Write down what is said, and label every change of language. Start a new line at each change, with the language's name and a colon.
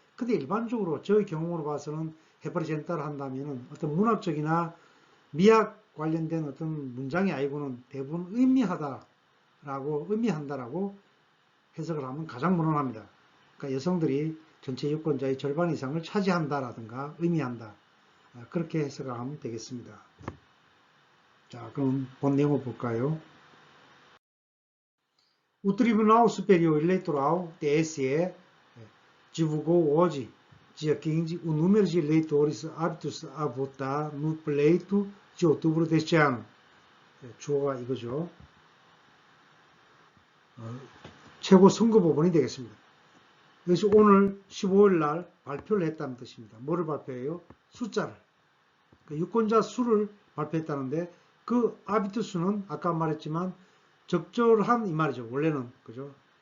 Korean: 근데 일반적으로 저의 경험으로 봐서는 representa를 한다면은 어떤 문학적이나 미학 관련된 어떤 문장이 아니고는 대부분 의미한다라고 해석을 하면 가장 무난합니다. 그러니까 여성들이 전체 유권자의 절반 이상을 차지한다라든가 의미한다. 그렇게 해석을 하면 되겠습니다. 자, 그럼 본 내용을 볼까요?
Portuguese: O Tribunal Superior Eleitoral, TSE, divulgou hoje, dia 15, o número de eleitores aptos a votar no pleito de outubro deste ano.
Korean: 주어가 이거죠. 최고 선거법원이 되겠습니다. 이것이 오늘 15일 날 발표를 했다는 뜻입니다. 뭐를 발표해요? 숫자를. 그러니까 유권자 수를 발표했다는데 그 아비트 수는 아까 말했지만 적절한 이 말이죠. 원래는 그죠?